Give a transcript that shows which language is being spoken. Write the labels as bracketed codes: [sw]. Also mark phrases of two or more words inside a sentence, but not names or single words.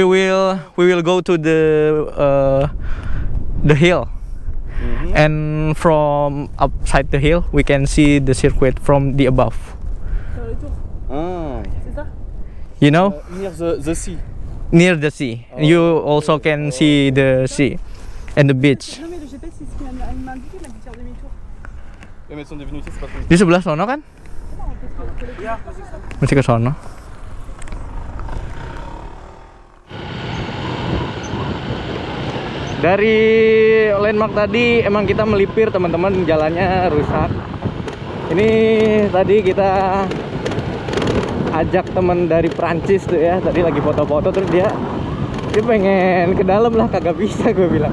[en] We will go to the hill. And from upside the hill we can see the circuit from the above. Ah. You know? Near the sea. Near the sea. You also can see the sea and the beach. [fr] Non mais le GPS c'est ce qu'il m'a indiqué, il m'a dit de faire demi-tour. Mais son devenu c'est pas [id] Di sebelah sono kan? Mesti ke sono. Dari landmark tadi emang kita melipir teman-teman, jalannya rusak. Ini tadi kita ajak teman dari Prancis tuh ya, tadi lagi foto-foto terus dia pengen ke dalam lah, kagak bisa gue bilang.